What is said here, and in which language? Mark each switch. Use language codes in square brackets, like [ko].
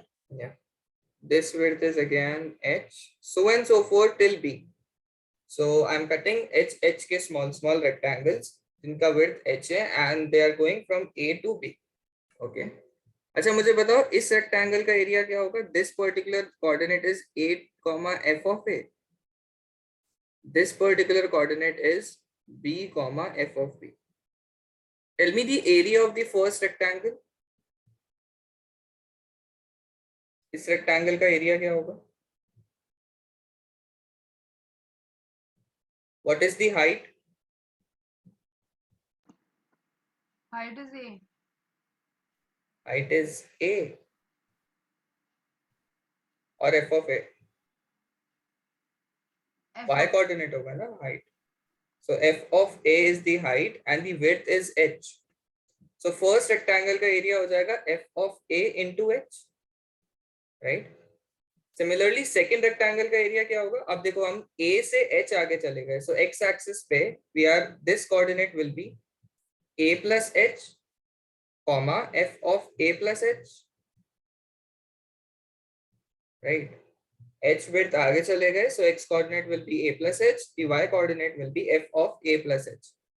[en] Yeah. This width is again h, so and so forth till b. So I'm cutting h के small rectangles [hi] जिनका width h है, [en] and they are going from a to b. Okay. [hi] अच्छा, मुझे बताओ इस rectangle का area क्या होगा? [en] This particular coordinate is 8, f of a. This particular coordinate is b, f of b. Tell me the area of the first rectangle. [hi] इस rectangle का area क्या होगा? [en] What is the height? Height is A. Height is a, [hi] और [en] f of a F y of coordinate [hi] होगा ना [en] height. So f of a is the height and the width is h. So first rectangle [hi] का area हो जाएगा [en] f of a into h, right? Similarly second rectangle [hi] का area क्या होगा? अब देखो हम a से h आगे चले गए, [en] so x axis पे we are, this coordinate will be a plus h, comma f of a plus h, right? h width आगे चले गए, so x coordinate will be a plus h, the y coordinate will be f of a plus h.